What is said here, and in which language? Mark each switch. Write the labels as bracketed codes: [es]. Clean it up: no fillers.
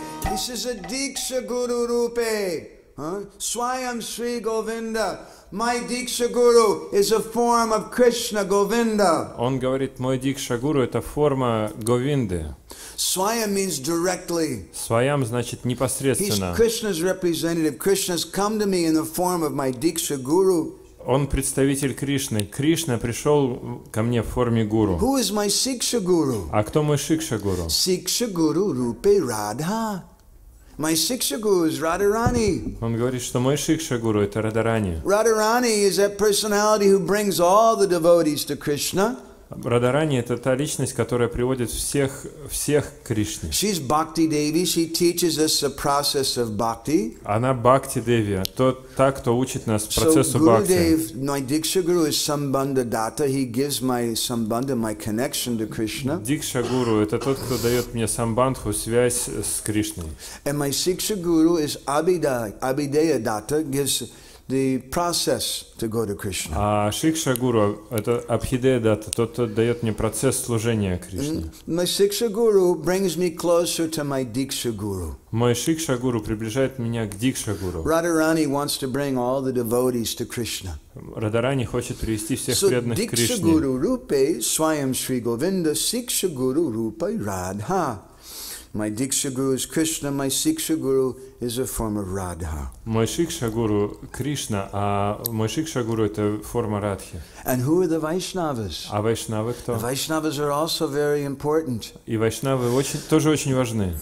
[en] This is a [sa] Diksha Guru Rupe, Swayam Sri Govinda. [en] My Diksha Guru is a form of Krishna Govinda. [ru] Он говорит, мой Дикша Гуру это форма Говинды. [en] Swayam means directly. [ru] Своям значит [en] He's [ru] непосредственно. [en] Krishna's representative. Krishna's come to me in the form of my Diksha Guru. [ru] Он представитель Кришны. Кришна пришел ко мне в форме гуру. [en] Who is my Siksha Guru? [ru] А кто мой Шикша Гуру? [sa] Siksha Guru Rupe Radha. [en] My Siksha Guru is Radharani. [ru] Он говорит, что мой Шикша Гуру это Радарани. [en] Radharani is that personality who brings all the devotees to Krishna. [ru] Радарани это та личность, которая приводит всех к Кришне. [en] She's Bhakti Devi. She teaches us the process of bhakti. [ru] Она Бхакти Деви, та, кто учит нас [en] So [ru] процессу бхакти. [en] Gurudev, my Diksha Guru is Sambandha Datta. He gives my Sambandha, my connection to Krishna. [ru] Дикша Гуру это тот, кто дает мне самбандху, связь с Кришной. [en] And my Siksha Guru is Abhideya Datta, gives the process to go to Krishna. [ru] А Шикша Гуру это Абхидея Дата, тот, кто дает мне процесс служения Кришне. [en] My Siksha Guru brings me closer to my Diksha Guru. [ru] Мой Шикша Гуру приближает меня к Дикша Гуру. [en] Radharani wants to bring all the devotees to Krishna. [ru] Радарани хочет привести всех [en] So [ru] преданных к [sa] Diksha [ru] Кришне. [sa] Guru Rupe Swayam Sri Govinda Siksha Guru Rupe Radha. [en] My Diksha Guru is Krishna, my Siksha Guru is a form of Radha. [ru] Мой Шикша-гуру Кришна, а мой Шикша-гуру — это форма Радхи. [en] And who are the Vaishnavas? [ru] А вайшнавы кто? [en] The Vaishnavas are also very important. [ru] И вайшнавы тоже очень важны.